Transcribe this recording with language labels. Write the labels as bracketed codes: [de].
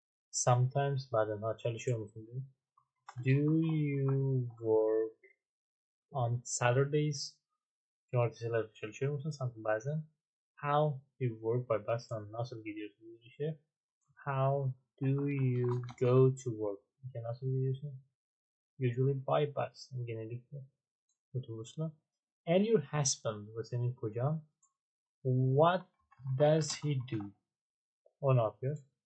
[tr] Sometimes bazen çalışıyor musun diyor. [en] Do you work on Saturdays? [tr] Cumartesiler çalışıyor musun? Sanki bazen. [en] How do you work by bus? [tr] Nasıl gidiyorsun işe? [en] How do you go to work? [tr] İşe nasıl gidiyorsun? [en] Usually by bus. [tr] Genellikle otobüsle. [en] And your husband [tr] ve senin kocan. [en] What does he do? [tr] O ne yapıyor?